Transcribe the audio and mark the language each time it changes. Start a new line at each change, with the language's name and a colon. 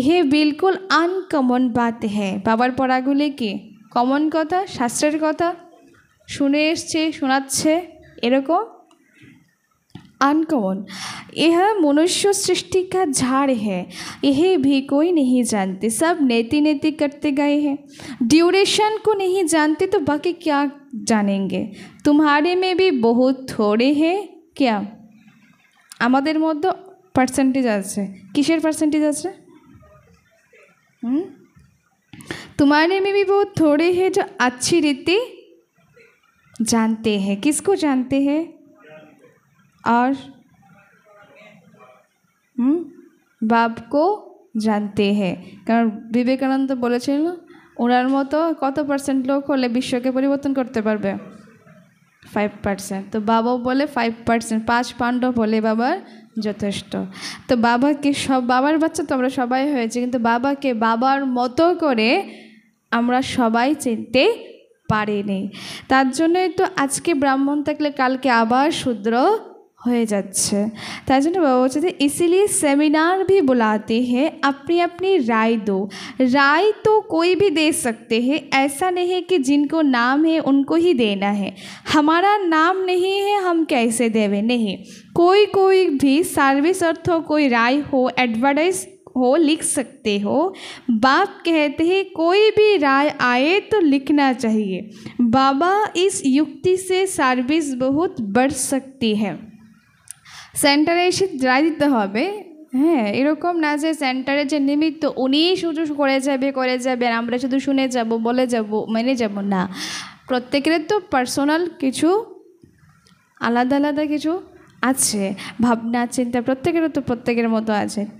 Hindi: यह बिल्कुल अनकमन बात है।
Bangla: बाबार पढ़ागुली की कमन कथा, शास्त्रेर कथा शुने एसছে শোনাচ্ছে এরকম अनकमन।
Hindi: यह मनुष्य सृष्टि का झाड़ है, यह भी कोई नहीं जानते, सब नेति नेति करते गए हैं। ड्यूरेशन को नहीं जानते तो बाकी क्या जानेंगे। तुम्हारे में भी बहुत थोड़े हैं क्या?
Bangla: আমাদের মধ্যে পার্সেন্টেজ আছে, কিসের পার্সেন্টেজ আছে?
Hindi: तुम्हारे में भी बहुत थोड़े हैं जो अच्छी रीति जानते हैं। किसको जानते हैं? और बाप को जानते हैं।
Bangla: কারণ বিবেকানন্দ বলেছিল ওনার মতো কত পার্সেন্ট লোক হলে বিশ্বকে পরিবর্তন করতে পারবে? 5%। তো বাবাও বলে 5%, 5 পাণ্ডব হলে বাবার যথেষ্ট। তো বাবাকে সব বাবার বাচ্চা তো আমরা সবাই হয়েছে, কিন্তু বাবাকে বাবার মতো করে আমরা সবাই চিনতে পারিনি। তার জন্যই তো আজকে ব্রাহ্মণ থাকলে কালকে আবার শূদ্র হয়ে যাচ্ছে। তাই জন্য বাবা বলছে যে
Hindi: इसीलिए सेमिनार भी बुलाते हैं, अपनी अपनी राय दो। राय तो कोई भी दे सकते हैं, ऐसा नहीं है कि जिनको नाम है उनको ही देना है। हमारा नाम नहीं है हम कैसे देवे, नहीं। कोई भी सर्विस अर्थ हो, कोई राय हो, एडवर्टाइज हो, लिख सकते हो। बाप कहते हैं कोई भी राय आए तो लिखना चाहिए। बाबा इस युक्ति से सर्विस बहुत बढ़ सकती है।
Bangla: सेंटारे एसे राय दिते होबे, হ্যাঁ, এরকম না যে সেন্টারে যে নিমিত্ত উনিই শুধু করে যাবে আর আমরা শুধু শুনে যাব, বলে যাব, মেনে যাব না। প্রত্যেকের তো পার্সোনাল কিছু আলাদা আলাদা কিছু আছে, ভাবনা চিন্তা প্রত্যেকের তো প্রত্যেকের মতো আছে।